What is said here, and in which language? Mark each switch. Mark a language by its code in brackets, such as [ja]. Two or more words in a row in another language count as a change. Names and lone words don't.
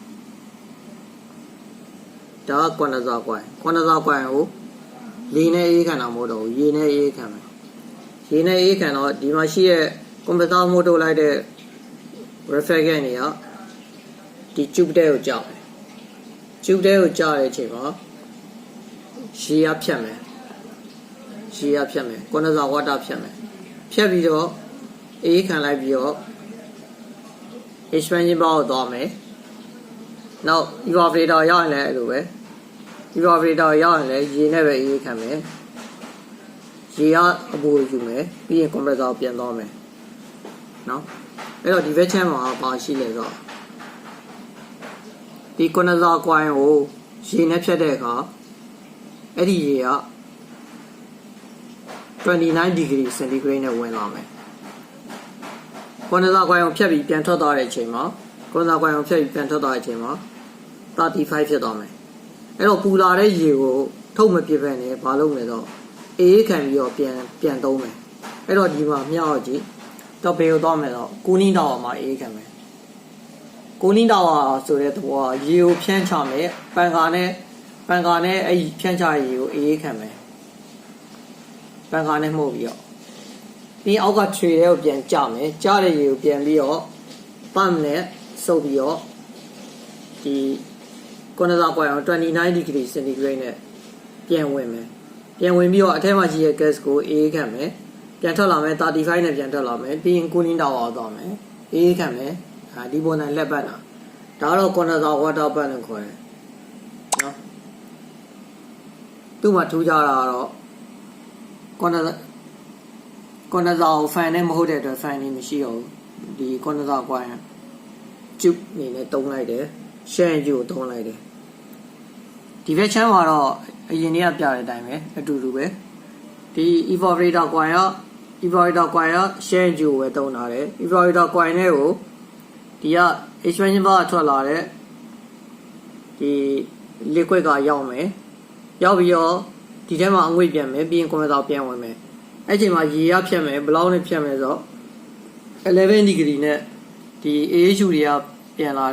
[my] ဒါက condenser ကွာ condenser ကွာကိုလေနဲ့အေးခံတာမဟုတ်တော့ဘူးရေနဲ့အေးခံမယ်ရေနဲ့အေးခံတော့ဒီမှာ ရှိတဲ့ compressor မို့ထုတ်လိုက်တဲ့ refrigerant တွေကဒီ tube တဲကိုကြောက်တယ် tube တဲကိုကြောက်တဲ့အချိန် မှာရေရဖြတ်မယ် [en] condenser water [my] ဖြတ်မယ်ဖြတ်ပြီးတော့အေးခံလိုက်ပြီးတော့ [en] expansion valve [my] ကိုသွားမယ်နောက် evaporator ရောက်ရင်လည်းအဲ့လိုပဲ evaporator ရောက်ရင်လည်းရေနဲ့ပဲအေးခံမယ်ရေကအပူယူမယ်ပြီးရင် compressor ကိုပြန်သွားမယ်နော်အဲ့တော့ဒီဘက်ချမ်းမှာဘာရှိလဲဆိုတော့ ဒီ [en] condenser coil [my] ကိုရေနဲ့ဖြတ်တဲ့အခါအဲ့ဒီရေက [en] 29 degree centigrade [my] နဲ့ဝင်လာမယ် [en] condenser coil [my] ကိုဖြတ်ပြီးပြန်ထွက်သွားတဲ့အချိန်မှာ [en] condenser coil [my] ကိုဖြတ်ပြီးပြန်ထွက်သွားတဲ့အချိန်မှာ35ဖြစ်သွားမယ်အဲ့တော့ပူလာတဲ့ရေ ကိုထုတ်မပြစ်ပဲနဲ့ဘာလုပ်လဲတော့အေးခံပြီးတော့ပြန်သုံးမယ်အဲ့တော့ဒီမှာမြောက်ကြည့်တော့ဘယ်ကိုသွားမယ်တော့ [en] cooling tower [my] မှာအေးခံမယ် [en] cooling tower [my] ဆိုတဲ့သဘောကရေကိုဖြန်းချမယ်ပန်ကာနဲ့အဲ့ဒီဖြန်းချရေကိုအေးခံမယ် ပန်ကာနဲ့မှုတ်ပြီးတော့ဒီအောက်ကခြေတွေကိုပြန်ကြမယ်ကြားတဲ့ရေကိုပြန်ပြီးတော့pump နဲ့စုပ်ပြီးတော့ဒီ [en] condenser coil [my] ကို [en] 29 degree centigrade [my] နဲ့ပြန်ဝင်မယ်ပြန်ဝင်ပြီးတော့အထက်မှာရှိတဲ့ gas ကိုအေးခံမယ်ပြန်ထွက်လာမယ်35နဲ့ပြန်ထွက်လာမယ်ပြီးရင် [en] cooling tower [my] ကိုသွားမယ်အေးခံမယ်ဒီပုံစံလက်ပတ်တာဒါတော့ [en] condenser water pump [my] လို့ခေါ်တယ်နော် သူ့မှာထူးခြားတာကတော့ condenser ကို fan နဲ့မဟုတ်တဲ့အတွက် fan နေမရှိတော့ဘူးဒီ [en] condenser coil tube [my] အနေနဲ့တုံးလိုက်တယ် [en] share tube [my] ကိုတုံးလိုက်တယ်ဒီဘက်ချမ်းမှာတော့အရင်နေ့ကပြတဲ့အတိုင်းပဲအတူတူပဲဒီ [en] evaporator coil [my] က [en] share tube [my] ကိုပဲတုံးထားတယ် [en] evaporator coil [my] နဲ့ကိုဒီက [en] expansion valve [my] ထွက်လာတဲ့ဒီ liquid ကရောက်မယ်ရောက်ပြီးတော့ဒီထဲမှာအငွေ့ပြန်မယ်ပြီးရင် compressor ပြန်ဝင်မယ်အဲ့ချိန်မှာရေရဖြတ်မယ်ဘယ်လောက်နဲ့ဖြတ်မယ်ဆိုတော့11 degree နဲ့ဒီ AHU တွေကပြန်လာ